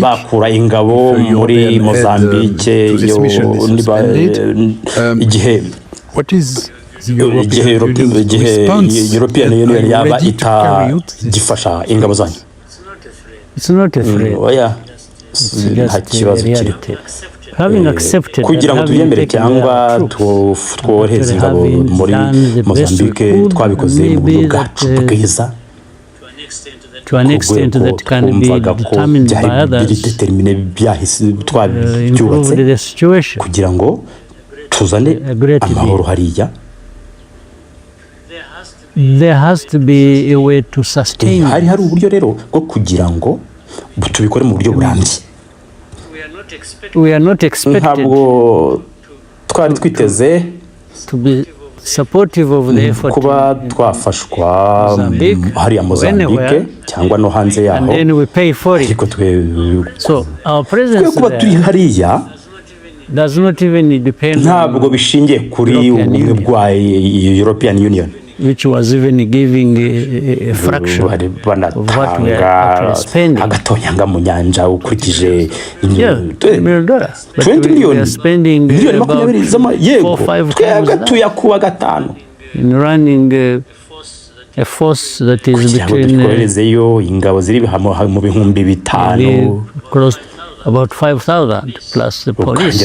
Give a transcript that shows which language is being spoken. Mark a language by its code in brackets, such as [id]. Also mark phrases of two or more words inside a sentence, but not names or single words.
[en] If Mozambique to this mission is suspended, what is the European Union response? Ready to carry out this? It's not a threat. It's just a reality. Having accepted [rw] kugira ngo tuyemere cyangwa twohereze ingabo muri Mozambique twabikoze mu buryo bwacu bwiza [en] to an extent that can be determined by others, improve the situation [rw] kugira ngo tuzane amahoro hariya. [en] There has to be a way to sustain. [rw] Hari uburyo rero bwo kugira ngo tubikore mu buryo burambye. [en] We are not expected to be supportive of the effort [rw] kuba twafashwa hariya Mozambique cyangwa no hanze yaho, [en] and then we pay for it. So our presence there does not even depend [rw] ntabwo bishingiye kuri ubumwe bwa European Union, [en] which was even giving a fraction of what we are actually spending. [rw] Agatonyanga mu nyanja ukurikije [en] $20 million, but we are spending about 4 or 5 times that in running a force that is between close about 5,000 plus the police.